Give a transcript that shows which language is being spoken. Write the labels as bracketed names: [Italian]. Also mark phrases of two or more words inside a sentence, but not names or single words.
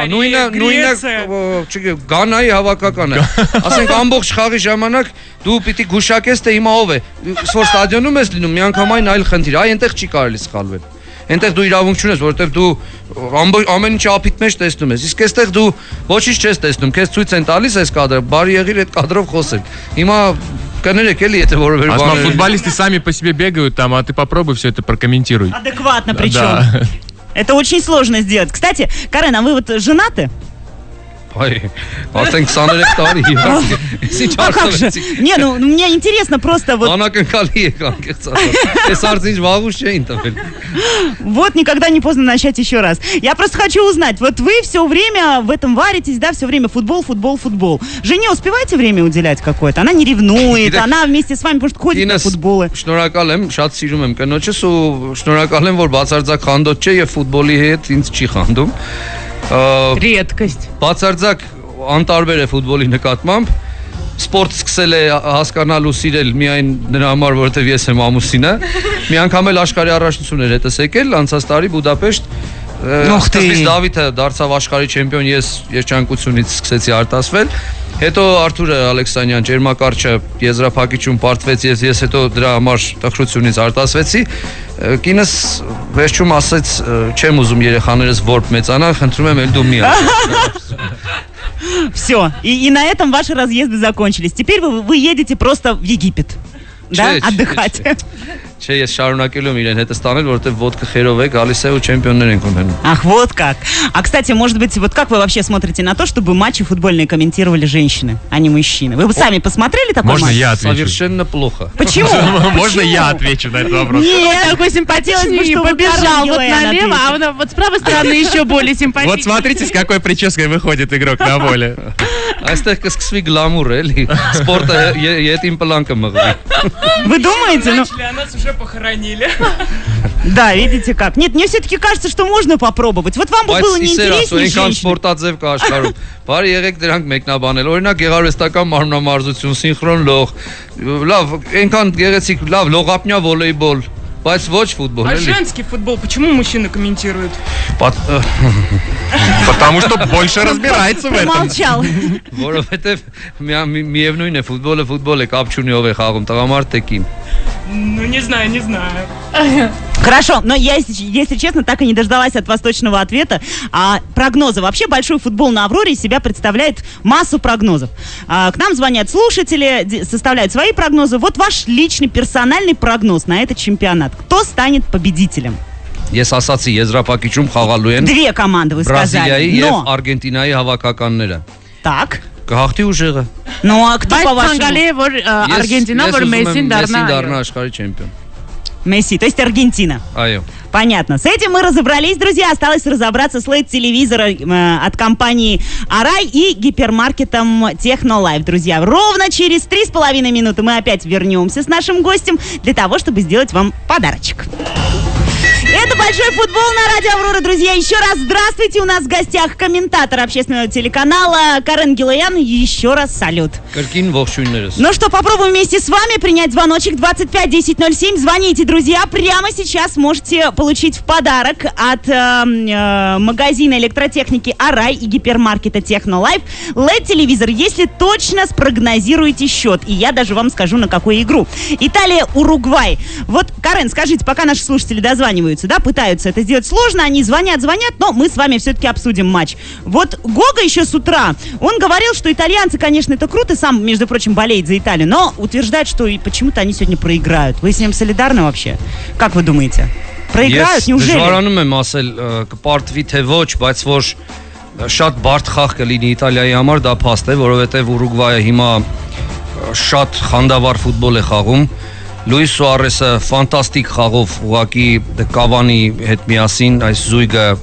[Armenian] Նույնը Գանայի հավաքականը։ Ասենք ամբողջ խաղի ժամանակ դու պիտի գուշակես, թե հիմա ով է։ Որ ստադիոնում ես լինում, միանգամայն այլ խնդիր, այ այնտեղ չի կարելի սխալվել։ Այնտեղ դու իրավունք չունես, որովհետև դու ամեն ինչ ափիտ մեջ տեսնում ես։ Իսկ այստեղ դու ոչինչ չես տեսնում, քեզ ցույց են տալիս այս կադրը, բարի եղիր այդ կադրով խոսել։ Հիմա կներեք էլի, եթե որևէ բան։ [Russian] Футболисты сами по себе бегают там, а ты попробуй все это прокомментируй. Адекватно причем. Это очень сложно сделать. Кстати, Карен, а вы вот женаты? Ой, [Armenian] արդեն 23 տարի։ [Russian] А как же? Не, ну мне интересно просто вот... [Armenian] Անակնկալի եկան, կեղծ ասած։ Այս արդեն վաղուց չէին տվել։ [Russian] Вот никогда не поздно начать еще раз. Я просто хочу узнать, вот вы все время в этом варитесь, да, все время футбол, футбол, футбол. Жене успеваете время уделять какое-то? Она не ревнует, она вместе с вами, потому что ходит на футболы. [Armenian] Շնորհակալ եմ, շատ սիրում եմ կնոջս ու շնորհակալ եմ, որ բացարձակ խանդոտ չէ եւ ֆուտբոլի հետ ինձ չի խանդում։ [Russian] Редкость. [Armenian] Բացարձակ անտարբեր է ֆուտբոլի նկատմամբ։ Սպորտ սկսել է հասկանալ ու սիրել միայն նրա համար, որովհետև ես եմ ամուսինը։ Մի անգամ էլ աշխարհի առաջնություններ հետս եկել անցած տարի Բուդապեշտ Սկզբից Դավիթը դարձավ աշխարհի չեմպիոն, ես երջանկությունից սկսեցի արտասվել։ Հետո Արթուրը Ալեքսանյան ջերմակարճը եզրափակիչում պարտվեց, ես հետո դրա համար տխրությունից արտասվեցի։ Կինս վերջում ասեց, չեմ ուզում երեխաներս որբ մեծանան, խնդրում եմ էլ դու մի [Russian] Все, и на этом ваши разъезды закончились. Теперь вы едете просто в Египет, да, отдыхать. [Armenian] Չէ, ես շարունակելու եմ իրեն հետը ստանել, որովհետև ոդկը խերով է, գալիս է ու չեմպիոններ ենք ունենում։ [Russian] Ах, вот как. А, кстати, может быть, вот как вы вообще смотрите на то, чтобы матчи футбольные комментировали женщины, а не мужчины? Вы бы сами посмотрели такой матч? Можно я отвечу? Совершенно плохо. Почему? Можно я отвечу на этот вопрос? Нет, такой симпатичный, что побежал вот налево, а он вот с правой стороны еще более симпатичный. Вот смотрите, с какой прической выходит игрок на поле. [Armenian] Այստեղ կսկսվի գլամուր, էլի։ Սպորտը ետին պլանկը մղվի։ [Russian] Вы думаете? Ну, А нас уже похоронили. да, видите как. Нет, мне все-таки кажется, что можно попробовать. Вот вам бы было неинтереснее [Armenian] Այնքան [Russian] женщины. [Armenian] սպորտաձև կա աշխարհում։ Բարի եղեք դրանք մեկնաբանել։ Օրինակ գեղարվեստական մարմնամարզություն, սինխրոն լող, լավ, այնքան գեղեցիկ, լավ, լողապնյա վոլեյբոլ, բայց ոչ ֆուտբոլ, [Russian] А [Armenian] էլի։ [Russian] женский футбол почему мужчины комментируют? Потому что больше разбирается в этом. Промолчал. [Armenian] Որովհետև միևնույն է, ֆուտբոլ է, կապ չունի ով է խաղում, տղամարդ թե կին։ [Russian] Ну, не знаю, не знаю. Хорошо, но я, если честно, так и не дождалась от вас точного ответа. А прогнозы. Вообще большой футбол на Авроре из себя представляет массу прогнозов. К нам звонят слушатели, составляют свои прогнозы. Вот ваш личный персональный прогноз на этот чемпионат. Кто станет победителем? [Armenian] Ես ասացի եզրափակիչում խաղալու են [Russian] Две команды, вы сказали. [Armenian] Բրազիլիայի եւ [Russian] Но, [Armenian] Արգենտինայի հավաքականները։ [Russian] так. [Armenian] Կհաղթի ուժեղը։ [Russian] Ну, а кто по-вашему? [Armenian] Արգենտինա, որ Մեսին դառնա դառնա աշխարհի չեմպիոն։ [Russian] Месси, то есть Аргентина. [Armenian] Այո։ [Russian] Понятно. С этим мы разобрались, друзья. Осталось разобраться с LED-телевизором от компании Арай и гипермаркетом Технолайф, друзья. Ровно через 3,5 минуты мы опять вернемся с нашим гостем для того, чтобы сделать вам подарочек. Это большой футбол на радио Аврора, друзья. Еще раз здравствуйте. У нас в гостях комментатор общественного телеканала Карен Гилоян. Еще раз салют. [Armenian] Կրկին ողջույններս։ [Russian] Ну что, попробуем вместе с вами принять звоночек 25 1007. Звоните, друзья. Прямо сейчас можете получить в подарок от магазина электротехники Арай и гипермаркета Технолайф LED-телевизор, если точно спрогнозируете счет. И я даже вам скажу, на какую игру. Италия-Уругвай. Вот, Карен, скажите, пока наши слушатели дозваниваются, да, пытаются это сделать сложно, они звонят, но мы с вами все-таки обсудим матч. Вот Гога еще с утра, он говорил, что итальянцы, конечно, это круто, сам, между прочим, болеет за Италию, но утверждает, что почему-то они сегодня проиграют. Вы с ним солидарны вообще? Как вы думаете? Проиграют? Неужели? [Armenian] Ես դժվարանում եմ ասել կպարտվի թե ոչ, բայց որ շատ բարդ խաղ կլինի Իտալիայի համար, դա փաստ է, որովհետև Ուրուգվայը հիմա շատ խանդավառ ֆուտբոլ է խաղում։ Լուիս Սուարեսը ֆանտաստիկ խաղով ուղակի Կավանի հետ միասին այս զույգը